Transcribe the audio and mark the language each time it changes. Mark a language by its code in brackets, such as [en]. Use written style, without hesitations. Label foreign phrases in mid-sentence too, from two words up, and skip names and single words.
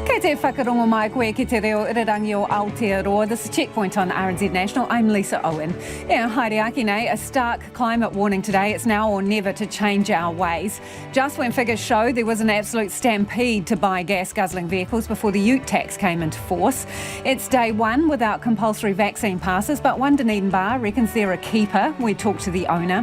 [mi] Te whakarongo mai koe ki te reo irirangi o Aotearoa. [en] This is Checkpoint on RNZ National. I'm Lisa Owen. [mi] Haere aki nei, [en] a stark climate warning today. It's now or never to change our ways. Just when figures show there was an absolute stampede to buy gas-guzzling vehicles before the ute tax came into force. It's day one without compulsory vaccine passes, but one Dunedin bar reckons they're a keeper. We talked to the owner.